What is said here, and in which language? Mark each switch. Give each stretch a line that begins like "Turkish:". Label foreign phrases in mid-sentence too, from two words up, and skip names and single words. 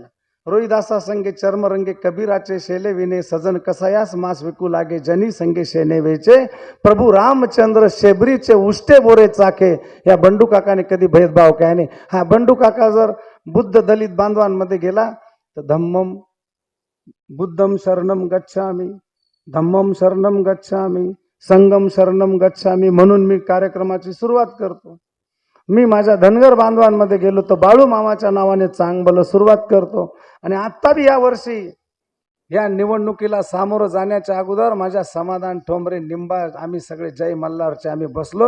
Marathi: रोहिदासा संगे चर्मरंगे कबीराचे शेले विने सजन कसायास मास विकू लागे जनी संगे शेने वेचे प्रभू रामचंद्र शेबरीचे उष्टे बोरे चाके. या बंडू काकाने कधी भेदभाव काय नाही. हा बंडू काका जर बुद्ध दलित बांधवांमध्ये गेला तर
Pali: धम्मम बुद्धम शरणम गच्छामी, धम्मम शरणम गच्छामी, संगम शरणम गच्छामी
Marathi: म्हणून मी कार्यक्रमाची सुरुवात करतो. मी माझ्या धनगर बांधवांमध्ये गेलो तर बाळू मामाच्या नावाने चांगलं सुरुवात करतो. आणि आत्ता बी या वर्षी या निवडणुकीला सामोरं जाण्याच्या अगोदर माझ्या समाधान ठोंबरे निंबाळ आम्ही सगळे जय मल्हारचे आम्ही बसलो.